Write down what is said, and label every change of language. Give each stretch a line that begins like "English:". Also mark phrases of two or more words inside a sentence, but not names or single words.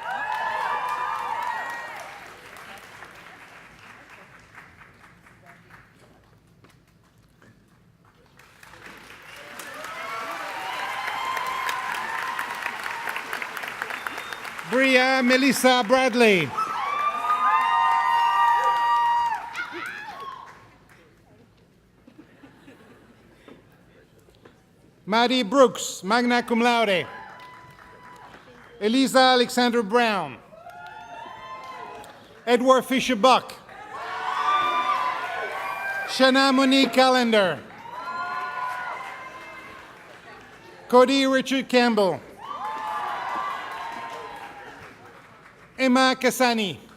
English: Bria Melissa Bradley. Maddie Brooks,
Latin: magna cum laude.
English: Elisa Alexander Brown. Edward Fisher Buck. Shana Monique Callender. Cody Richard Campbell. Emma Kasani.